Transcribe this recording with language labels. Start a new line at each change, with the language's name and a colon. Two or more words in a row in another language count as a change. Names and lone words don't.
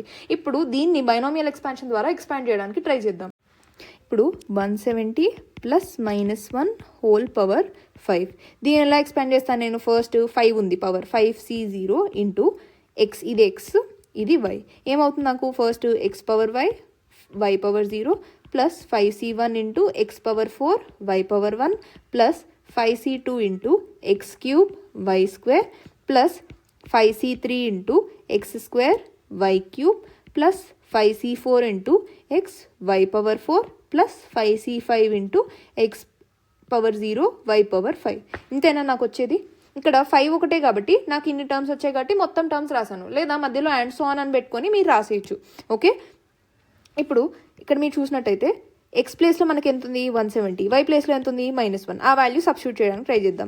Telugu: ఇప్పుడు దీన్ని
English: binomial expansion
Telugu: ద్వారా ఎక్స్పాండ్ చేయడానికి ట్రై చేద్దాం. ఇప్పుడు 170 + -1
English: whole power
Telugu: 5. దీన్ని ఎలా ఎక్స్పాండ్ చేస్తాను నేను? ఫస్ట్ 5 ఉంది పవర్, 5C0 × x. ఇది x, ఇది y. ఏమవుతుంది నాకు? ఫస్ట్ x/y, y/0 + 5C1 × x/4, y/1 + 5C2 × x³ y² + 5C3 × x² y³ + 5C4 × x y/4 + 5C5 × x/0 y/5. ఇంతేనా నాకు వచ్చేది? ఇక్కడ 5 ఒకటే కాబట్టి నాకు ఇన్ని టర్మ్స్ వచ్చాయి కాబట్టి మొత్తం టర్మ్స్ రాశాను, లేదా మధ్యలో
English: and so on
Telugu: అని పెట్టుకొని మీరు రాసేయచ్చు. ఓకే, ఇప్పుడు ఇక్కడ మీరు చూసినట్టయితే x ప్లేస్లో మనకి ఎంత ఉంది? 170. y ప్లేస్లో ఎంత ఉంది? -1. ఆ
English: value substitute
Telugu: చేయడానికి ట్రై చేద్దాం.